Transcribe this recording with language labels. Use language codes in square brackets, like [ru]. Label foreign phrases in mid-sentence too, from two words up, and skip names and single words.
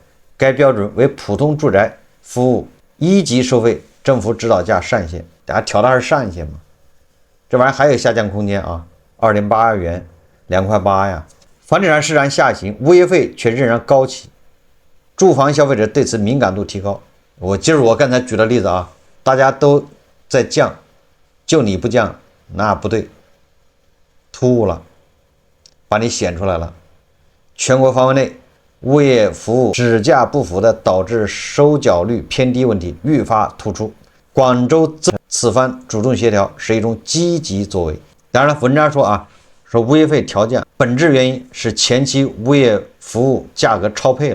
[zh] 該標準為普通住宅服務1級收費政府指導價上限，大家調的還是上限嘛？這玩意兒還有下降空間啊，2.8元，2.8塊呀。房地產市場下行，物業費卻仍然高企，住房消費者對此敏感度提高。就是我剛才舉的例子啊，大家都在降，就你不降，那不对，突兀了，把你显出来了。全國範圍內物業服務只價不符的導致收繳率偏低問題愈發突出。廣州此番主動協調是一種積極作為。當然了，文章說物業費調降本質原因是前期物業服務價格超配了。